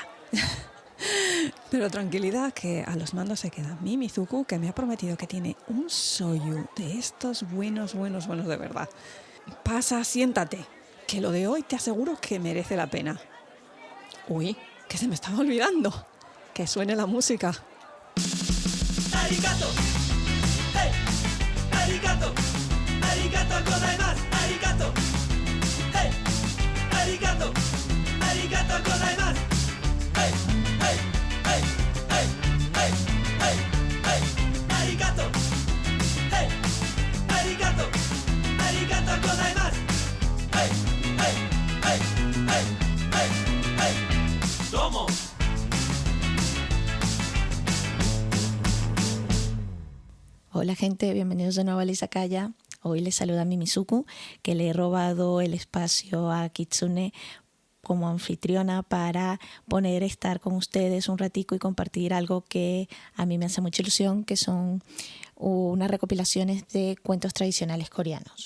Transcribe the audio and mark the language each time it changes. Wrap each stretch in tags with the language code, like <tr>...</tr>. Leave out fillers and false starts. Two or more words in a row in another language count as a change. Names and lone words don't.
<es>Pero tranquilidad, que a los mandos se queda mi Mizuku, que me ha prometido que tiene un soyu de estos buenos de verdad. Pasa, siéntate, que lo de hoy te aseguro que merece la pena. Uy, que se me estaba olvidando. Que suene la música.</es> <ja>ありがとう、ヘイ、ありがとう、ありがとうございます、ありがとう、ヘイ、ありがとう、ありがとうございます、ヘイ、ヘイ、ヘイ、ヘイ、ヘイ、ヘイ、ヘイ、ありがとう、ヘイ、ありがとう、ありがとうございます、ヘイ、ヘイ、ヘイ、ヘイ、ヘイ、ヘイ、どうも.</ja> <es>Hola gente, bienvenidos de nuevo a Izakaya. Hoy les saluda mi Mizuku, que le he robado el espacio a Kitsune como anfitriona para estar con ustedes un ratico y compartir algo que a mí me hace mucha ilusión, que son unas recopilaciones de cuentos tradicionales coreanos.</es>